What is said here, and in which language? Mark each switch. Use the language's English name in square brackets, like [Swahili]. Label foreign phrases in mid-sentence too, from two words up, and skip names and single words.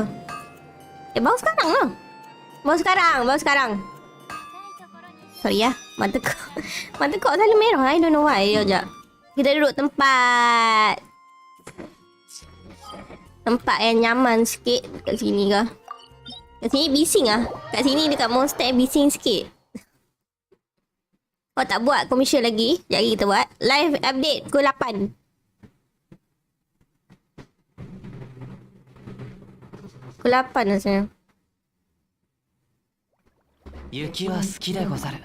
[Malay] Baru sekarang lah. Baru sekarang. Sorry ya, mata kau selalu merah. [English] I don't know why. [Malay] Sekejap. Kita duduk tempat yang nyaman sikit kat sini ke? Kat sini bising ah. Kat sini dekat monster bising sikit. Kau tak buat commission lagi? Jadi kita buat [English] live update [Malay] pukul 8. Pukul 8 rasanya. [Japanese] 雪は好きでござる。